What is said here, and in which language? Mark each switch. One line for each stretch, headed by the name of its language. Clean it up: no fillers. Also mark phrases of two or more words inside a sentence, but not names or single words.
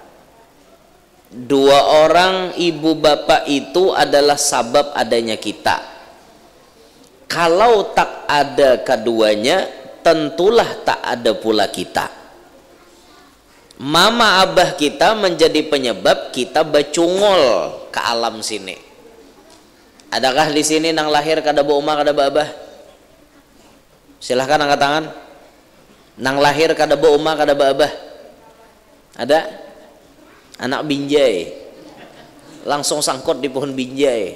Indonesian: Dua orang ibu bapak itu adalah sabab adanya kita. Kalau tak ada keduanya, tentulah tak ada pula kita. Mama abah kita menjadi penyebab kita becungol ke alam sini.
Banjar: Adakah di sini nang lahir kada ba umah kada ba abah?
Indonesian: Silahkan angkat tangan.
Banjar: Nang lahir kada ba umah kada ba abah?
Indonesian: Ada? Anak binjai. Langsung sangkut di pohon binjai.